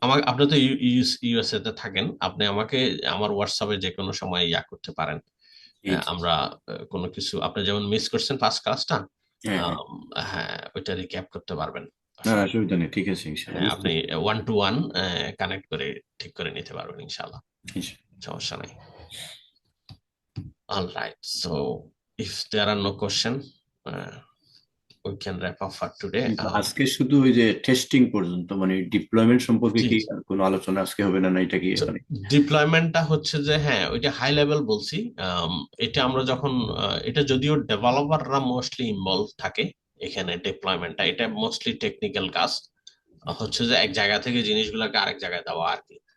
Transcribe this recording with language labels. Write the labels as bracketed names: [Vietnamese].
[Bangla] আপনি তো ইউএসএ তে থাকেন, আপনি আমাকে আমার হোয়াটসঅ্যাপে যে কোনো সময় করতে পারেন। আমরা কোনো কিছু আপনি যেমন মিস করছেন ফার্স্ট ক্লাসটা, হ্যাঁ ওইটা রিক্যাপ করতে পারবেন। না, অসুবিধা নেই, ঠিক আছে ইনশাআল্লাহ। আপনি 1-to-1 কানেক্ট করে ঠিক করে নিতে পারবেন ইনশাআল্লাহ, সমস্যা নাই। [English] All right, so if there are no question, we can wrap up for today. [Bangla] আজকে শুধু ওই যে টেস্টিং পর্যন্ত, মানে ডিপ্লয়মেন্ট সম্পর্কে কি কোনো আলোচনা আজকে হবে না? এটা কি ডিপ্লয়মেন্টটা হচ্ছে যে হ্যাঁ ওইটা হাই লেভেল বলছি, এটা আমরা যখন এটা যদিও ডেভেলপাররা মোস্টলি ইনভলভ থাকে, এখানে ডিপ্লয়মেন্টটা, এটা মোস্টলি টেকনিক্যাল কাজ, হচ্ছে যে এক জায়গা থেকে জিনিসগুলোকে আরেক জায়গায় দেওয়া আর কি।